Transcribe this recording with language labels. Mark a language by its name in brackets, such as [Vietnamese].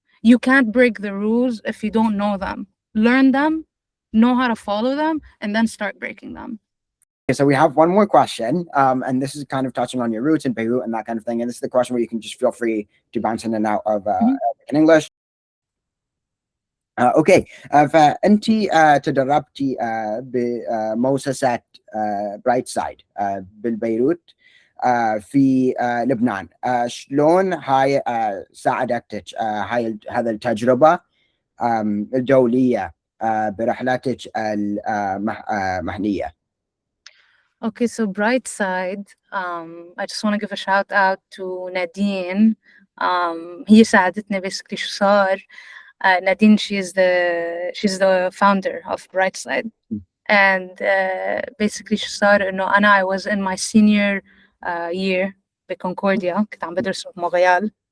[English] You can't break the rules if you don't know them. Learn them, know how to follow them, and then start breaking them. Okay, so we have one more question, and this is kind of touching on your roots in Beirut and that kind of thing. And this is the question where you can just feel free to bounce in and out of Mhm. in English. [Arabic] اوكي فانت تدربتي بمؤسسه برايت سايد بالبيروت في لبنان. شلون هاي ساعدتك هاي هذا التجربه الدوليه برحلتك المهنية؟ [English] Okay, so bright side, I just want to give a shout out to Nadine. [Arabic] هي ساعدتني [English] basically [Arabic] شو صار. [English] Nadine, she's the founder of Brightside. And basically [Arabic] شو صار إنه أنا [English] I was in my senior year [Arabic] بكونكورديا، كنت عم بدرس بمونريال.